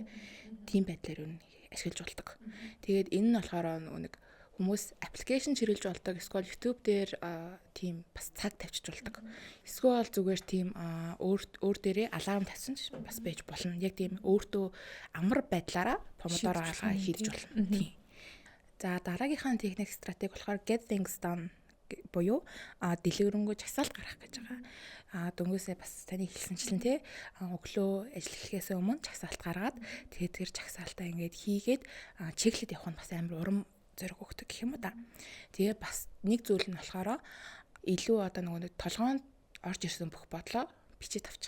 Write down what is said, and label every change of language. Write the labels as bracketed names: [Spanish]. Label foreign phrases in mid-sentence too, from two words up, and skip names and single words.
[Mongolian] Тийм байдлаар юу ашиглаж болдог. Тэгээд энэ нь болохоор нэг хүмүүс аппликейшн чирлж болдог. Эсвэл YouTube дээр тийм бас цаг тавьчих болдог. Эсвэл зүгээр тийм өөр дээрээ аларм тавьсан ч бас байж болно. Яг тийм өөртөө амар байдлаараа помодоро арга хийж болно. Тийм. За дараагийнхаа техник стратеги болохоор [English] get things done [Mongolian] буюу дэлгэрэнгүй жагсаалт гарах гэж байгаа. Дөнгөөсөө бас таны хэлсэнчлэн тий өглөө ажил эхлэхээс өмнө жагсаалт гаргаад тэгээд тэр жагсаалтаа ингээд хийгээд чеклэд явах нь бас амар урам зориг өгдөг гэх юм уу та. Тэгээ бас нэг зүйл нь болохоор илүү одоо нэг толгоонд орж ирсэн бүх бодлоо бичиж авчих.